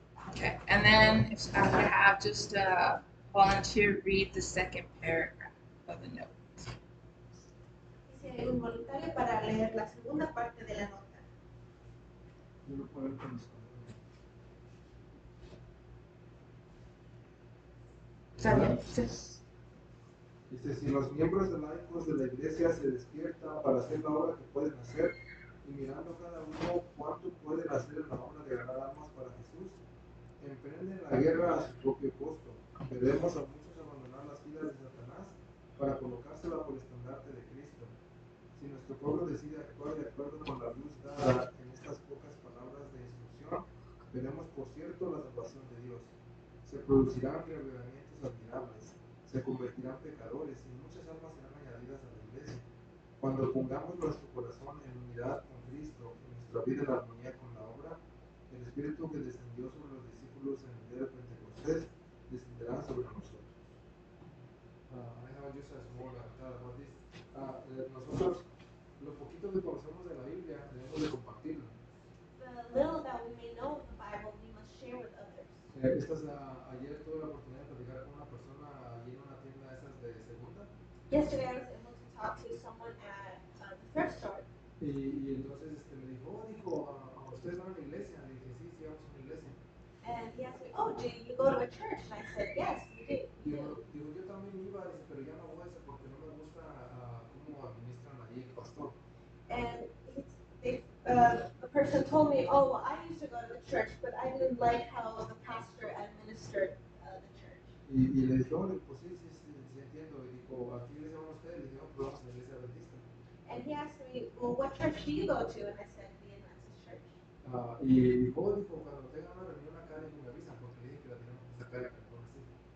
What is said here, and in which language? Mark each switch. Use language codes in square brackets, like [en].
[en] Okay, and then if I could have just a volunteer read the second paragraph of the note. [es] Y si hay un voluntario para leer la segunda parte de la nota. Yo lo puedo leer con mis ¿Está bien? Sí. Dice, si los miembros laicos de la iglesia se despiertan para hacer la obra que pueden hacer, y mirando cada uno cuánto pueden hacer en la obra de ganar almas para Jesús, emprenden la guerra a su propio costo. Veremos a muchos abandonar las filas de Satanás para colocarse bajo el estandarte de Cristo. Si nuestro pueblo decide actuar de acuerdo con la luz dada en estas pocas palabras de instrucción, veremos por cierto la salvación de Dios. Se producirán reavivamientos admirables, se convertirán pecadores y muchas almas serán añadidas a la iglesia. Cuando pongamos nuestro corazón en unidad con Cristo y nuestra vida en armonía con la obra, el Espíritu que descendió sobre los discípulos en el día de Pentecostés descenderá sobre nosotros. [en] I have just a small thought about this. [es] Nosotros, lo poquito que conocemos de la Biblia, debemos de compartirlo. [en] The little that we may know of the Bible, we must share with others. [es] Ayer tuve la oportunidad de platicar con una persona allí en una tienda esas de segunda. [en] Yesterday I was able to talk to someone at the thrift store. [es] Y entonces me dijo, ¿ustedes van a la iglesia? Le dije, sí, vamos a una iglesia. [en] And he asked me, oh, do you go to a church? And I said, yes, we do. [es] Digo, yo también iba, pero ya no voy porque no me gusta cómo administran allí el pastor. [en] And the person told me, oh, well, I used to go to the church, but I didn't like how the pastor administered the church. [es] Y le dije, pues sí, entiendo. Y dijo, ¿a qué iglesia van ustedes? Le dije, pues vamos a la iglesia adventista. [en] And he asked me, well, what church do you go to? And I said, the Adventist church. [es] Y dijo, cuando tengan una reunión acá, me avisan, porque le dije que la tenemos que sacar a California City.